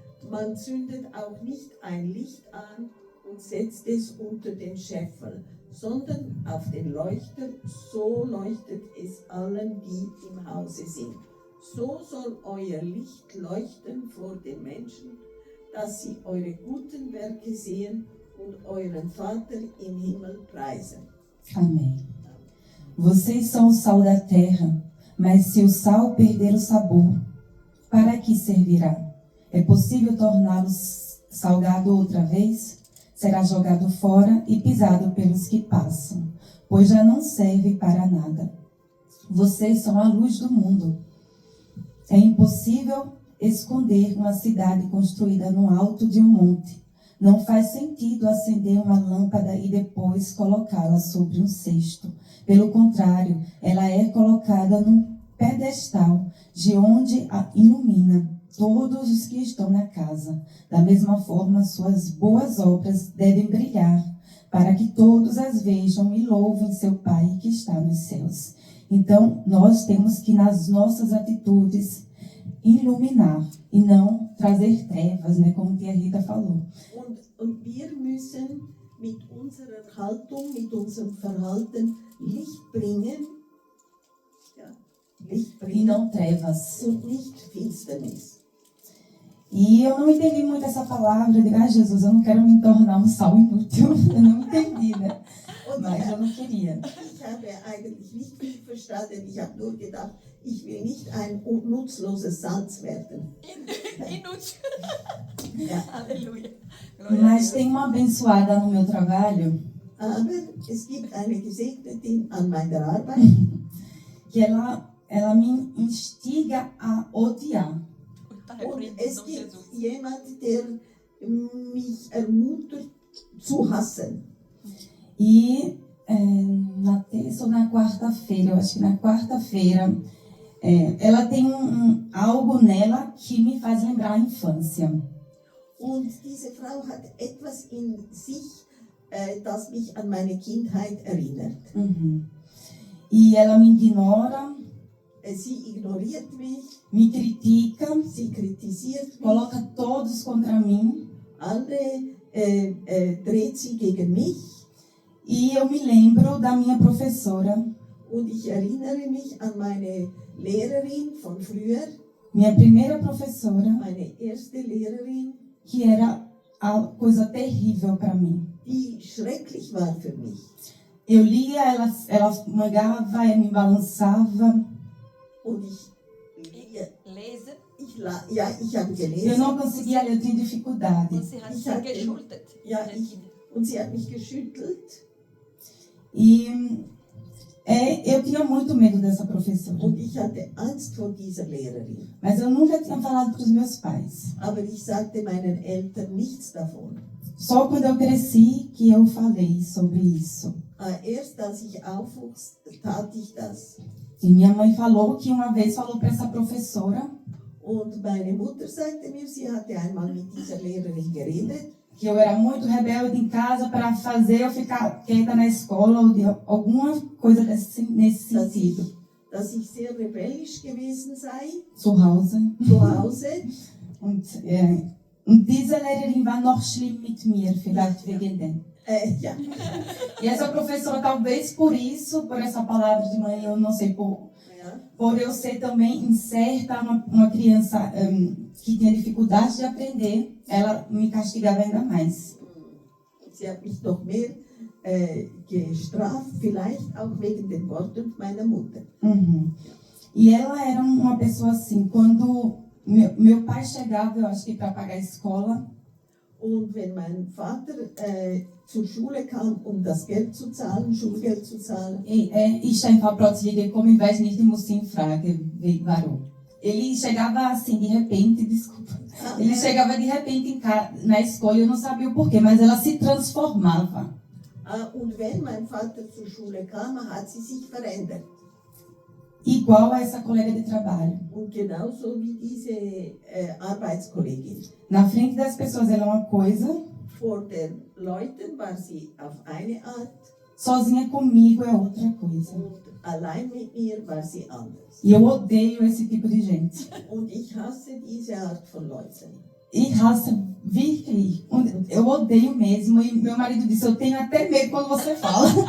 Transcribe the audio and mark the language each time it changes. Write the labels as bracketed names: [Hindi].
[German] Man zündet auch nicht ein Licht an und setzt es unter den Scheffel, sondern auf den Leuchter, so leuchtet es allen, die im Hause sind. So soll euer Licht leuchten vor den Menschen, dass sie eure guten Werke sehen und euren Vater im Himmel preisen. [Portuguese] Amém. Vocês são o sal da terra, mas se o sal perder o sabor, para que servirá? É possível torná-lo salgado outra vez? Será jogado fora e pisado pelos que passam, pois já não serve para nada. Vocês são a luz do mundo. É impossível esconder uma cidade construída no alto de um monte. Não faz sentido acender uma lâmpada e depois colocá-la sobre um cesto. Pelo contrário, ela é colocada num pedestal, de onde a ilumina todos os que estão na casa. Da mesma forma, suas boas obras devem brilhar, para que todos as vejam e louvem seu Pai que está nos céus. Então, nós temos que, nas nossas atitudes, iluminar e não trazer trevas, né, como a Rita falou. [German] Und wir müssen mit unserer Haltung, mit unserem Verhalten Licht bringen, [Portuguese] e não trevas. [German] Und nicht Finsternis. [Portuguese] E eu não entendi muito essa palavra. Eu digo, Jesus, eu não quero me tornar um sal inútil. Eu não entendi, né? Mas eu não queria. [German] Ich habe eigentlich nicht viel verstanden. Ich habe nur gedacht, ich will nicht ein nutzloses Salz werden. [Portuguese] Inútil. [German] Ja. [Portuguese] Aleluia. Mas tem uma abençoada no meu trabalho. [German] Aber es gibt eine Gesegnete an meiner Arbeit, [Portuguese] que ela me instiga a odiar. [German] Und es gibt jemand, der mich ermuntert zu hassen. [Portuguese] E na terça ou na quarta-feira, eu acho que na quarta-feira, ela tem algo nela que me faz lembrar a infância. [German] Und diese Frau hat etwas in sich, das mich an meine Kindheit erinnert. [Portuguese] Uhum. E ela me ignora, [German] Sie ignoriert mich, [Portuguese] me critica, [German] sie kritisiert mich, [Portuguese] coloca todos contra mim. [German] alle dreht sie gegen mich. [Portuguese] E eu me lembro da minha professora, [German] Und ich erinnere mich an meine Lehrerin von früher, [Portuguese] minha primeira professora, [German] meine erste Lehrerin, [Portuguese] que era a coisa terrível para mim. [German] die schrecklich war für mich. [Portuguese] Eu lia, ela mangava, me balançava. [German] Und ich Lesen. ich habe gelesen. [Portuguese] Eu não conseguia ler, eu tinha dificuldade. [German] Und sie hat Ich sie hatte- geschultet. Ja, den ich, Kindern. und sie hat mich geschüttelt. [Portuguese] E eu tinha muito medo dessa professora. [German] Und ich hatte Angst vor dieser Lehrerin. [Portuguese] Mas eu nunca tinha falado para os meus pais. [German] Aber ich sagte meinen Eltern nichts davon. [Portuguese] Só quando eu cresci que eu falei sobre isso. [German] Erst als ich aufwuchs, tat ich das. [Portuguese] E minha mãe falou que uma vez falou para essa professora [German] Und meine Mutter sagte mir, sie hatte einmal mit dieser Lehrerin geredet, [Portuguese] que eu era muito rebelde em casa para fazer eu ficar quieta na escola ou de alguma coisa nesse sentido. [German] dass ich sehr rebellisch gewesen sei, Zu Hause. zu Hause. Und diese Lehrerin war noch schlimm mit mir, vielleicht wegen dem. Ja, [Portuguese] E essa professora, talvez por isso, por essa palavra de mãe, eu não sei, [German] ja. [Portuguese] por eu ser também incerta, uma criança que tinha dificuldade de aprender, ela me castigava ainda mais. [German] Sie hat mich noch mehr gestraft, vielleicht auch wegen den Worten meiner Mutter. Uhum. [Portuguese] E ela era uma pessoa assim, quando meu pai chegava, eu acho que para pagar a escola, [German] Und wenn mein Vater zur Schule kam, das Geld zu zahlen, Schulgeld zu zahlen, ich einfach plötzlich gekommen, ich weiß nicht, ich muss ihn fragen, warum. [Portuguese] Ele chegava assim, de repente, desculpa. Ele chegava de repente na escola, eu não sabia o porquê, mas ela se transformava. [German] Und wenn mein Vater zur Schule kam, hat sie sich verändert. [Portuguese] Igual a essa colega de trabalho. [German] Und genauso wie diese Arbeitskollegin. [Portuguese] Na frente das pessoas ela é uma coisa, [German] Vor den Leuten war sie auf eine Art [Portuguese] sozinha comigo é outra coisa. [German] und allein mit mir war sie anders. [Portuguese] E eu odeio esse tipo de gente. [German] Und ich hasse diese Art von Leuten. [Portuguese] E raça, [German] wirklich. [Portuguese] Eu odeio mesmo. E meu marido disse, eu tenho até medo quando você fala.